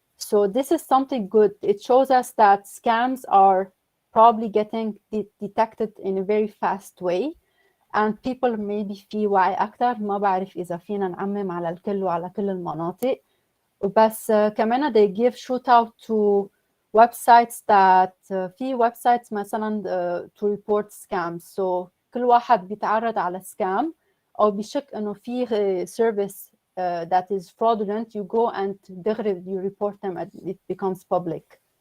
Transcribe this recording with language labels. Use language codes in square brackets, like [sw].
[en] So this is something good. It shows us that scams are probably getting detected in a very fast way and people maybe [ar] في وعي أكتر. ما بعرف إذا فينا نعمم على الكل وعلى كل المناطق. بس كمان [en] they give shout out to websites that في websites [ar] مثلا [en] to report scams. So [ar] كل واحد بيتعرض على [en] scam [ar] أو بيشك إنه في [en] service that is fraudulent, you go and you report them and it becomes public.